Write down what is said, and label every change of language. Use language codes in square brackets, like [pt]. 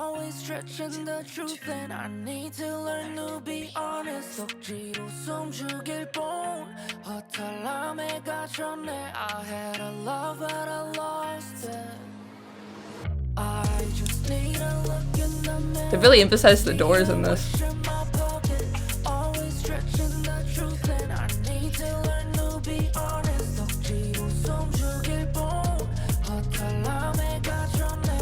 [en] Stretching the truth, and I need to learn to be honest. [ko] 억지로 숨죽일 뿐 허탈함에 갇혔네. [en] I had a love but I lost it. I just need a look in the mirror. They really emphasize the doors in this. Always stretching the truth, and I need to learn to be honest. [ko] 억지로 숨죽일 뿐 허탈함에 갇혔네.